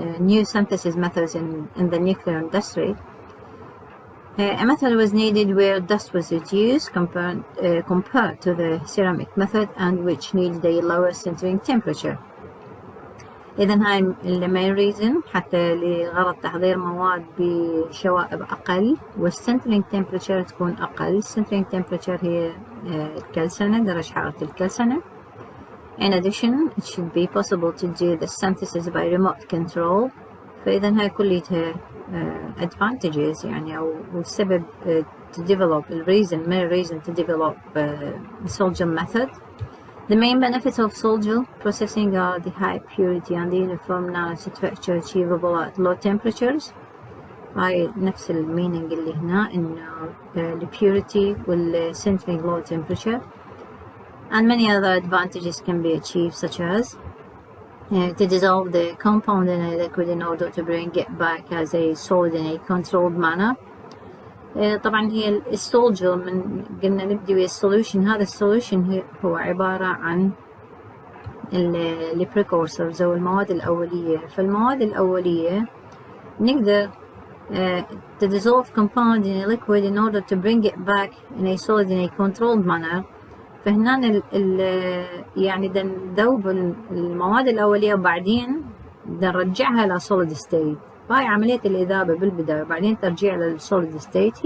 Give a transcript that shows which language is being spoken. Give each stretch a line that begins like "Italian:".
English: New synthesis methods in the nuclear industry. A method was needed where dust was reduced compared to the ceramic method and which needed a lower sintering temperature.
Arabic: إذن هاي
English: the main reason
Arabic: حتى لغرض تحضير مواد بشوائب أقل والsintering temperature تكون أقل. sintering temperature هي الكلسنة، درجة حرارة الكلسنة.
English: In addition, it should be possible to do the synthesis by remote control.
Arabic: فإذا هاي كلها
English: advantages
Arabic: يعني أو السبب
English: to develop main reason to develop Solgel method. The main benefits of Solgel processing are the high purity and the uniform nanostructure achievable at low temperatures.
Arabic: هاي نفس المينينج اللي هنا إنه
English: the purity
Arabic: والsintering low temperature.
English: And many other advantages can be achieved, such as to dissolve the compound in a liquid in order to bring it back as a solid in a controlled manner.
Arabic: طبعا هي السولجل من قلنا نبدي ويا السوليوشن. هذا السوليوشن هو عبارة عن البريكورسرز أو المواد الأولية. فالمواد الأولية نقدر
English: to dissolve compound in a liquid in order to bring it back in a solid in a controlled manner.
Arabic: فهنا يعني ندوب المواد الأولية وبعدين نرجعها إلى solid state. فهاي عملية الإذابة بالبداية وبعدين ترجيع للsolid state.